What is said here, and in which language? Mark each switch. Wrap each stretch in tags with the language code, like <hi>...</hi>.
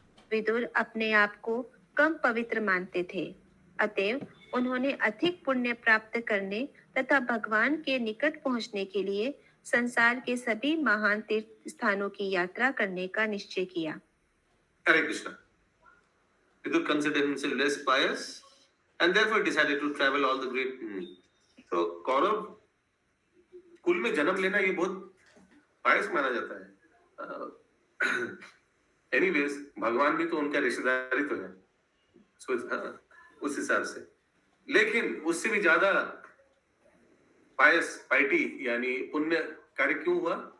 <hi>विदुर अपने आप को कम पवित्र मानते थे, अतएव उन्होंने अधिक पुण्य प्राप्त करने तथा भगवान के निकट पहुंचने के लिए संसार के सभी महान तीर्थ स्थानों की यात्रा करने का निश्चय किया। हरे Krishna.</hi> <en>Vidur considered himself less pious and therefore decided to travel all the great.</en> <hi>तो कौरव कुल में जन्म लेना ये बहुत पायस माना जाता है। एनीवेज, भगवान भी तो उनका रिश्तेदारी तो है, उस हिसाब से। लेकिन उससे भी ज्यादा पायस, पाइटी यानी पुण्य कार्य क्यों हुआ?</hi>